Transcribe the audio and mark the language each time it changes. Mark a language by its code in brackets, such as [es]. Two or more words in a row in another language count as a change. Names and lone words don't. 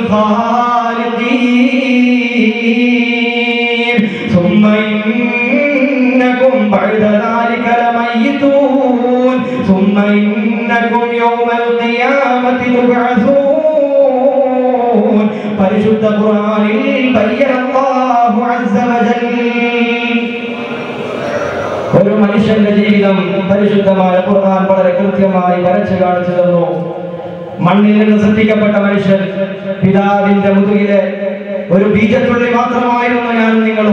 [ar] الخالقين ثم إنكم بعد ذلك لميتون ثم إنكم يوم القيامة تبعثون. [ml] പരിശുദ്ധ ഖുർആനിൽ അല്ലാഹു [ar] عز وجل [ml] ഒരു മനുഷ്യന്റെ ജീവിതം പരിശുദ്ധമായ ഖുർആൻ വളരെ കൃത്യമായി വരച്ചു കാണിച്ചു തന്നു. മണ്ണിൽ നിന്ന് സൃഷ്ടിക്കപ്പെട്ട മനുഷ്യൻ പിതാവിന്റെ മുതുകിലെ ഒരു ബീജത്തുള്ളി മാത്രമായിരുന്നു ഞാൻ നിങ്ങളും.